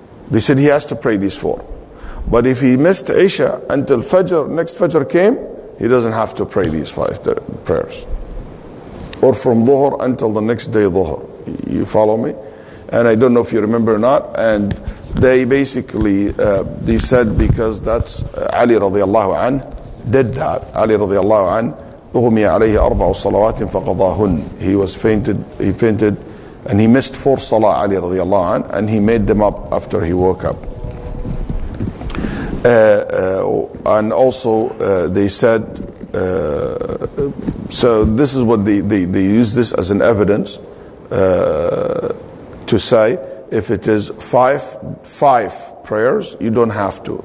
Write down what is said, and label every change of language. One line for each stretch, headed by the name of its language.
English: They said he has to pray these 4. But if he missed Isha until Fajr, next Fajr came, he doesn't have to pray these 5 prayers. Or from Dhuhr until the next day Dhuhr. You follow me? And I don't know if you remember or not. And they basically, they said because that's Ali radiallahu anh did that.
Arabic: Ali radiallahu anh, أغمي عليه 4 صلوات فقضاهن.
English: He fainted, and he missed 4 salah, Ali radiallahu anh, and he made them up after he woke up. And also they said, so this is what they use this as an evidence to say if it is five prayers, you don't have to.